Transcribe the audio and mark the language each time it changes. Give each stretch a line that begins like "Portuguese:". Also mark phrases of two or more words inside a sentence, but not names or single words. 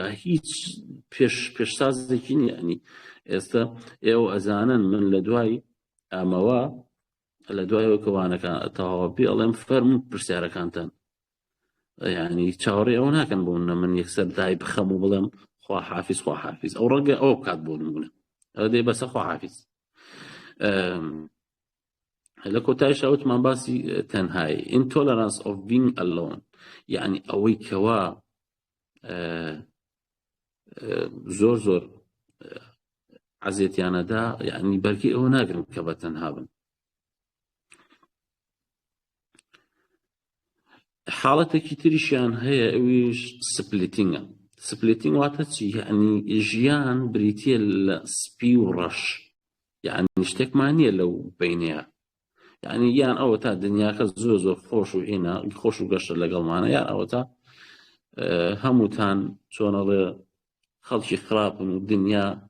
Central Kurdish: هیچ پێشسازێکی نیە ینی ئێستا ئێوە ئەزانن من لە دوای ئەمەوە لە دوای کەوانەکان تەواوە پێ ئەڵێم فەرموو پرسیارەکانتان یعنی چاوەڕێ ئەوە ناکەن بۆ منە من یەکسەر دای بخەم و بڵێم خوا حافیز ئەو ڕەنگە ئەوە بکات بۆ نمونە ئەوە دێ بەسە خوا حافیز. لە کۆتاییش ئەوتمان باسی تەنهایی
English: intolerance of being alone
Central Kurdish: یعنی ئەوەی کەوا زۆر عەزیەتیانەدا یعنی بەرگی ئەوە ناگرن کە بە تەنها بن. حاڵەتێکی تریشیان هەیە ئەویش سپلیتینگ واتە چی یعنی ژیان بریتیە لە سپی و ڕەش یعنی شتێکمان نییە لەو بینەیە یعنی یان ئەوە تا دنیاکە زۆر خۆش و هێنا خۆش و گەشتە لەگەڵمانە یان ئەوە تا هەمووتان چۆنەڵێ خەڵکی خراپن و دنیا